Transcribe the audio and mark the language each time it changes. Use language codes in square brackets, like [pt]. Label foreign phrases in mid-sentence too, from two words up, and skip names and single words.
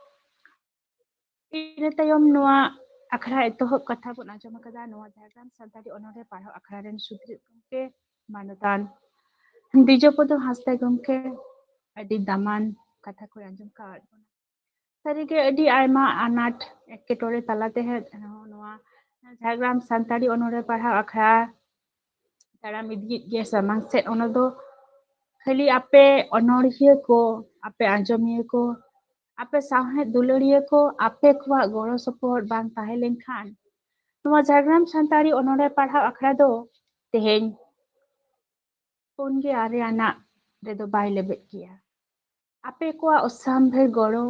[sat] इन तायम नोआ आखड़ा एतोहब कथा बोन आंजम कदा नोआ झारग्राम सान्ताड़ी ओनोरे पढ़ा आखड़ा रेन सुद्रित गमके मानोतान दिजोपदो हासदा गमके अडी दामान कथा को आंजम का सारिगे अडी आयमा अनाट एकेटोरे तालाते है नोआ झारग्राम सान्ताड़ी ओनोरे पढ़ा आखड़ा ताराम इदित गे समांग सेट ओनोदो खाली आपे अनोड़िये को आपे आंजमिये को आपे साहे दुलड़िये को आपे कुआ गोड़ो सपोर्ट बांग ताहे लेनखान नोआ झारग्राम सान्ताड़ी ओनोरे पढ़ा आखड़ा दो तेहेन पुनगे आरे आना रेदो बाय लेबेट किया आपे कुआ उसामभेर गोड़ो